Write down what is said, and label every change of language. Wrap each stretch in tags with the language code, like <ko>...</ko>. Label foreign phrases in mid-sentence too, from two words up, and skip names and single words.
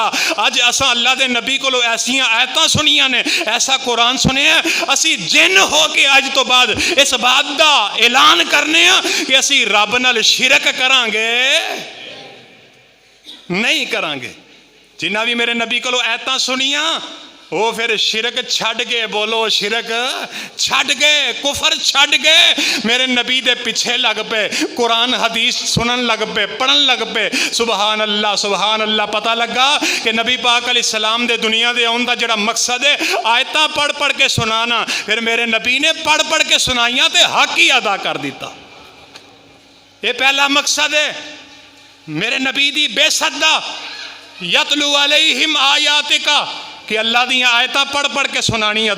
<pa>ਅੱਜ ਅਸਾਂ ਅੱਲਾਹ ਦੇ ਨਬੀ ਕੋਲੋਂ ਐਸੀਆਂ ਆਇਤਾਂ ਸੁਣੀਆਂ ਨੇ, ਐਸਾ ਕੁਰਆਨ ਸੁਣਿਆ, ਅਸੀਂ ਜਿੰਨ ਹੋ ਕੇ ਅੱਜ ਤੋ ਬਾਅਦ ਇਸ ਬਾਤ ਦਾ ਐਲਾਨ ਕਰਨੇ ਕਿ ਅਸੀਂ ਰੱਬ ਨਾਲ ਸ਼ਿਰਕ ਕਰਾਂਗੇ ਨਹੀਂ ਕਰਾਂਗੇ। ਜਿੰਨਾ ਭੀ ਮੇਰੇ ਨਬੀ ਕੋਲੋਂ ਆਇਤਾਂ ਸੁਣੀਆਂ ਵੋ ਫਿਰ ਸ਼ਿਰਕ ਛੱਡ ਗਏ, ਬੋਲੋ ਸ਼ਿਰਕ ਛੱਡ ਗਏ, ਕੁਫ਼ਰ ਛੱਡ ਗਏ, ਮੇਰੇ ਨਬੀ ਦੇ ਪਿੱਛੇ ਲੱਗ ਪੇ, ਕੁਰਆਨ ਹਦੀਸ ਸੁਣਨ ਲੱਗ ਪੇ, ਪੜ੍ਹਨ ਲੱਗ ਪੇ।</pa> <ar>سبحان الله سبحان الله.</ar> <pa>ਪਤਾ ਲੱਗਾ ਕਿ ਨਬੀ ਪਾਕ ਅਲੈਹਿੱਸਲਾਮ ਦੇ ਦੁਨੀਆ ਦੇ ਆਉਣ ਦਾ ਜਿਹੜਾ ਮਕਸਦ ਹੈ ਆਇਤਾਂ ਪੜ੍ਹ ਪੜ੍ਹ ਕੇ ਸੁਣਾਣਾ, ਫਿਰ ਮੇਰੇ ਨਬੀ ਨੇ ਪੜ੍ਹ ਪੜ੍ਹ ਕੇ ਸੁਣਾਈਆਂ ਤੇ ਹੱਕ ਹੀ ਅਦਾ ਕਰ ਦਿੱਤਾ। ਯੇ ਪਹਿਲਾ ਮਕਸਦ ਹੈ ਮੇਰੇ ਨਬੀ ਦੀ ਬੇਸਤ ਦਾ,</pa> <ar>يتلو عليهم آياتك,</ar> <pa>ਕਿ ਅੱਲਾਹ ਦੀ ਆਇਤਾਂ ਪੜ੍ਹ ਪੜ੍ਹ ਕੇ ਸੁਣਾਣੀ ਹੈ।</pa>